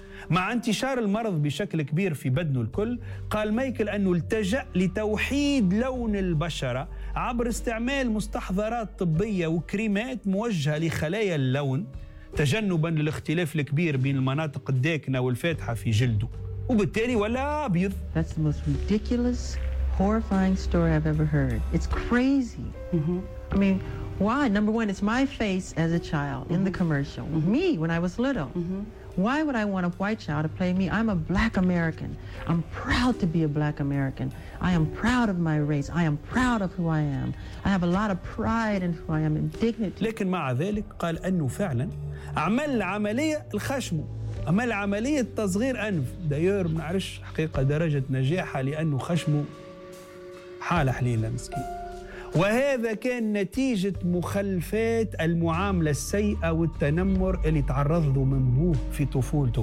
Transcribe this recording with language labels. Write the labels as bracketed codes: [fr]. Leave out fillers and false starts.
[ar] مع انتشار المرض بشكل كبير في بدنه الكل، قال مايكل أنه التجأ لتوحيد لون البشرة عبر استعمال مستحضرات طبية وكريمات موجهة لخلايا اللون، تجنباً للاختلاف الكبير بين المناطق الداكنة والفاتحة في جلده، وبالتالي ولا أبيض. [en] That's the most ridiculous, horrifying story I've ever heard. It's crazy. Mm-hmm. I mean, why? Number one, it's my face as a child in the commercial. Mm-hmm. Me, when I was little. Mm-hmm. Why would I want a white child to play me? I'm a black American. I'm proud to be a black American. I am proud of my race. I am proud of who I am. I have a lot of pride in who I am and dignity. [ar] لكن مع ذلك قال أنه فعلا عمل عملية الخشم، عمل عملية تصغير أنف. داير ما نعرفش حقيقة درجة نجاحها لأنه خشمه حالة حليلة مسكين. وهذا كان نتيجة مخلفات المعاملة السيئة والتنمر اللي تعرض له من بوه في طفولته.